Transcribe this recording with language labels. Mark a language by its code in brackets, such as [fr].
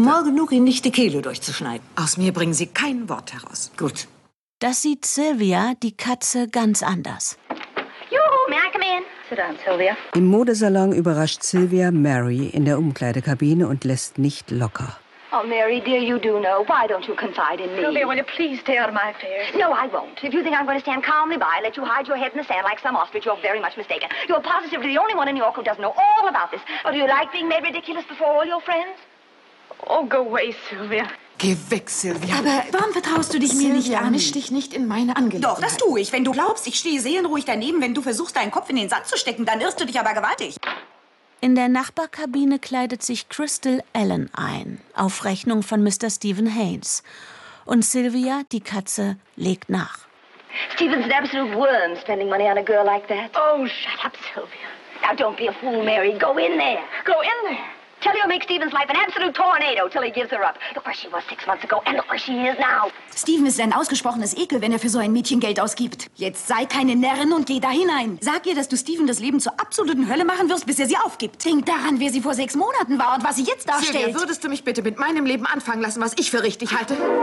[de] Humor genug, ihnen nicht die Kehle durchzuschneiden. Aus mir bringen sie kein Wort heraus. Gut. Das sieht Sylvia, die Katze, ganz anders. [en] Juhu, may I come in? Sit down, Sylvia. [de] Im Modesalon überrascht Sylvia Mary in der Umkleidekabine und lässt nicht locker. [en] Oh, Mary, dear, you do know. Why don't you confide in me? Sylvia, will you please stay out of my affairs? No, I won't. If you think I'm going to stand calmly by and let you hide your head in the sand like some ostrich, you're very much mistaken. You're positively the only one in New York who doesn't know all about this. Or do you like being made ridiculous before all your friends? Oh, go away, Sylvia. [de] Geh weg, Sylvia. Aber warum vertraust du dich Sylvia, mir nicht an? Sylvia, misch dich nicht in meine Angelegenheit. Doch, das tue ich. Wenn du glaubst, ich stehe seelenruhig daneben, wenn du versuchst, deinen Kopf in den Sand zu stecken, dann irrst du dich aber gewaltig. In der Nachbarkabine kleidet sich Crystal Allen ein, auf Rechnung von Mr. Stephen Haynes. Und Sylvia, die Katze, legt nach. [en] Stephen's an absolute worm, spending money on a girl like that. Oh, shut up, Sylvia. Now, don't be a fool, Mary. Go in there. Go in there. Tell you'll make Stephen's life an absolute tornado till he gives her up. Look where she was 6 months ago and look where she is now. [de] Stephen ist ein ausgesprochenes Ekel, wenn er für so ein Mädchen Geld ausgibt. Jetzt sei keine Närrin und geh da hinein. Sag ihr, dass du Stephen das Leben zur absoluten Hölle machen wirst, bis er sie aufgibt. Denk daran, wer sie vor 6 Monaten war und was sie jetzt darstellt. Sylvia, würdest du mich bitte mit meinem Leben anfangen lassen, was ich für richtig halte?